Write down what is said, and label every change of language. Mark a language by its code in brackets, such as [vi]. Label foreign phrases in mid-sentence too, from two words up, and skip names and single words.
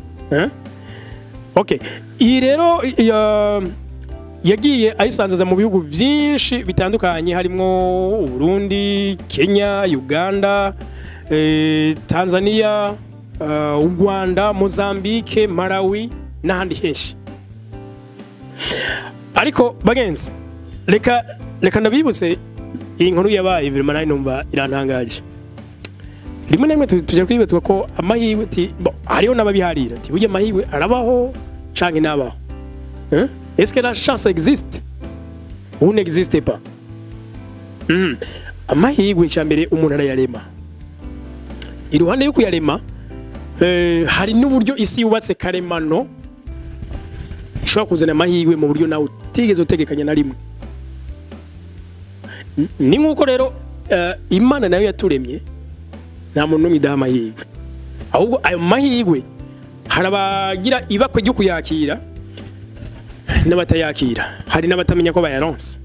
[rn] Okay, iyi rero yagiye ayisanzaza mu bihugu byinshi bitandukanye harimo Burundi, Kenya, Uganda, Tanzania, Rwanda, Mozambique, Malawi n'ahandi henshi. Ariko bagenzi reka ndabibutse iyi nkuru yabaye vraiment nayo numva irantangaje. Rimwe na rimwe tujya kwibutsa ko amahirwe hariho n'ababiharira ati burya amahirwe arabaho canke nabaho. [fr] Est-ce que la chance existe ou n'existe pas? [rn] Amahirwe cyambere umuntu arayarema. Iruhande yo kuyarema hari n'uburyo isi yubatse karemano ishobora kuzana amahirwe mu buryo nawe utigeze utegekanya na rimwe. Ni nkuko rero Imana nayo yaturemye nta muntu n'umwe idaha amahirwe, ahubwo ayo mahirwe harabagira ibakwe ryo kuyakira n'abatayakira, hari n'abatamenya ko bayaronse.